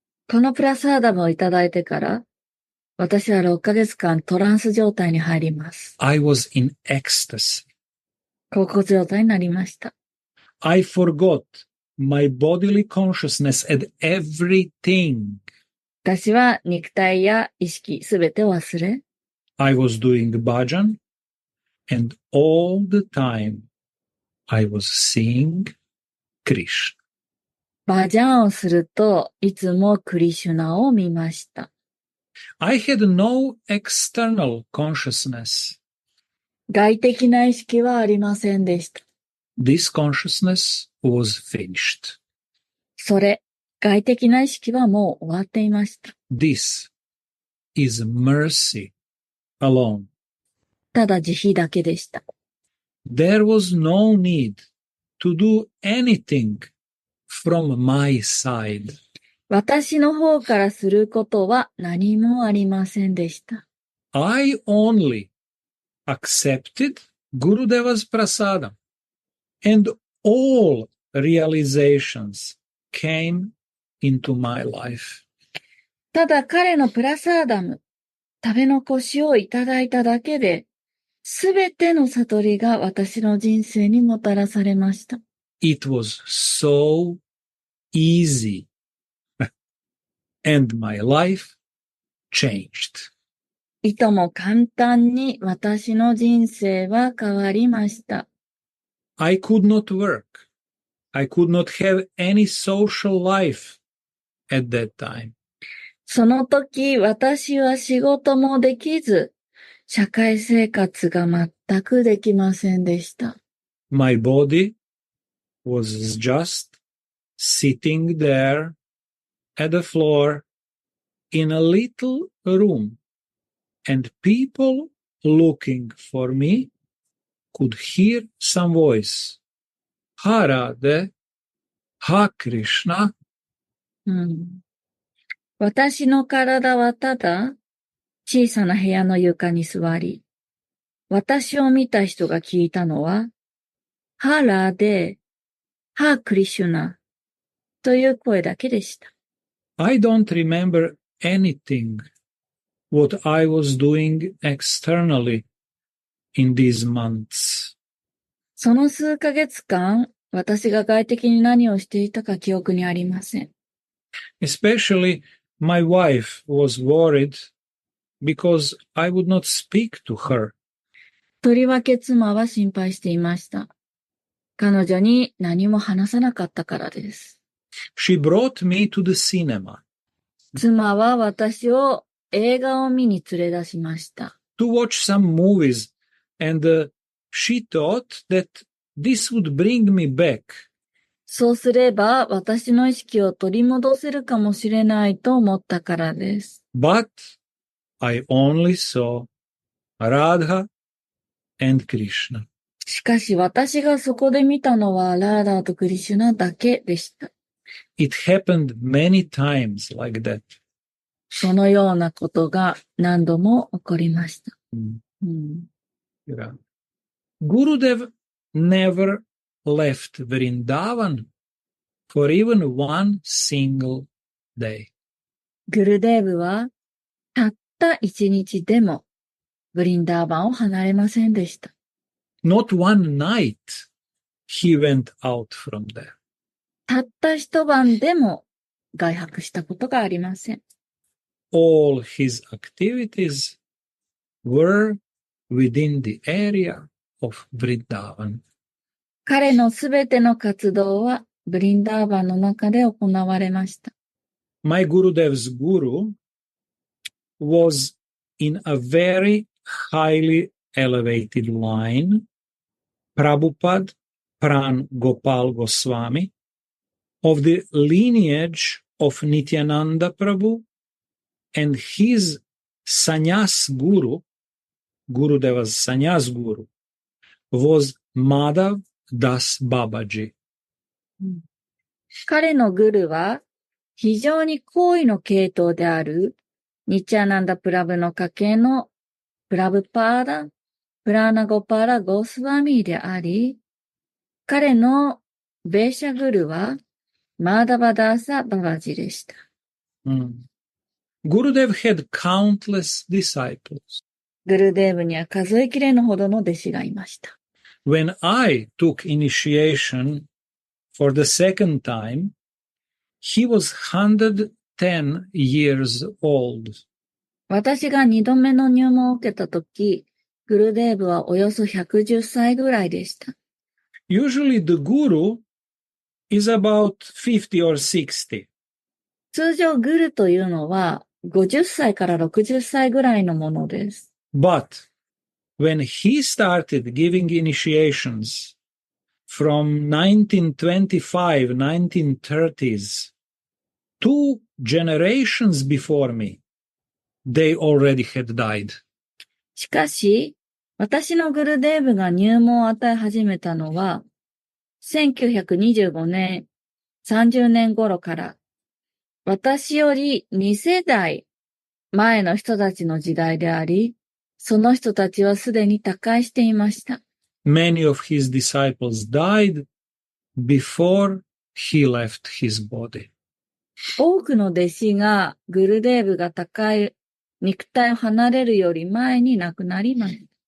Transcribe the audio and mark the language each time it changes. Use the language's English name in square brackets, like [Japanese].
[Japanese] このプラサーダムをいただいてから、私は6ヶ月間トランス状態に入ります。 [English] I was in ecstasy. [Japanese] 高校状態になりました。 [English] I forgot my bodily consciousness and everything. [Japanese] 私は肉体や意識すべてを忘れ、 [English] I was doing bhajan, and all the time I was seeing Krishna. [Japanese] バージャンをするといつもクリシュナを見ました。 [English] I had no external consciousness. [Japanese] 外的な意識はありませんでした。 [English] This consciousness was finished. [Japanese] 外的な意識はもう終わっていました。 [English] This is mercy alone. [Japanese] ただ慈悲だけでした。 [English] There was no need to do anything from my side. [Japanese] 私の方からすることは何もありませんでした。 [English] I only accepted Gurudeva's prasadam, and all realizations came into my life. [Japanese] ただ彼のプラサーダム、食べ残しをいただいただけで、すべての悟りが私の人生にもたらされました。 [English] It was so easy, and my life changed. [Japanese] いとも簡単に私の人生は変わりました。 [English] I could not work. I could not have any social life at that time. [Japanese] その時、私は仕事もできず、社会生活が全くできませんでした。 [English] My body was just sitting there at the floor in a little room, and people looking for me could hear some voice. Ha Radha, Ha Krishna. [Japanese] 私の体はただ小さな部屋の床に座り、私を見た人が聞いたのは、ハラで、ハクリシュナという声だけでした。 [English] I don't remember anything what I was doing externally in these months. [Japanese] その数ヶ月間、私が外的に何をしていたか記憶にありません。 [English] Especially my wife was worried because I would not speak to her. [Japanese] とりわけ妻は心配していました。彼女に何も話さなかったからです。 [English] She brought me to the cinema [Japanese] 妻は私を映画を見に連れ出しました。 [English] to watch some movies, and she thought that this would bring me back. [Japanese] そうすれば私の意識を取り戻せるかもしれないと思ったからです。 [English] But I only saw Radha and Krishna. [Japanese] しかし私がそこで見たのはラーダーとクリシュナだけでした。 [English] It happened many times like that. [Japanese] そのようなことが何度も起こりました。 [English] Yeah. Gurudev never left Vrindavan for even one single day. [Japanese] グルデーブはたった一日でもブリンダーバンを離れませんでした。 [English] Not one night he went out from there. [Japanese] たった一晩でも外泊したことがありません。 [English] All his activities were within the area of Vrindavan. [Japanese] 彼のすべての活動はブリンダーバンの中で行われました。 [English] My Gurudev's guru was in a very highly elevated line. Prabhupada Pran Gopal Goswami of the lineage of Nityananda Prabhu, and his sannyas guru, Gurudeva's sannyas guru, was Madhav Das Babaji. [Japanese] 彼のグルは非常に高位の系統であるニチャナンダプラブの家系のプラブパーダ、プラーナゴパーラ・ゴースワミーであり、彼のベーシャグルはマーダバダーサ・ババジでした。 [English] Gurudev had countless disciples. [Japanese] グルデーブには数えきれぬほどの弟子がいました。 [English] When I took initiation for the second time, he was 110 years old. [Japanese] 私が二度目の入門を受けたとき、グルデーブはおよそ110歳ぐらいでした。 [English] Usually the guru is about 50 or 60. [Japanese] 通常グルというのは50歳から60歳ぐらいのものです。 [English] But when he started giving initiations from 1925, 1930s, 2 generations before me, they already had died. [Japanese] しかし、私のグルデーブが入門を与え始めたのは、1925年、30年頃から、私より2世代前の人たちの時代であり、その人たちはすでに他界していました。 [English] Many of his disciples died before he left his body. [Japanese] 多くの弟子がグルデーブが高い肉体を離れるより前に亡くなりました。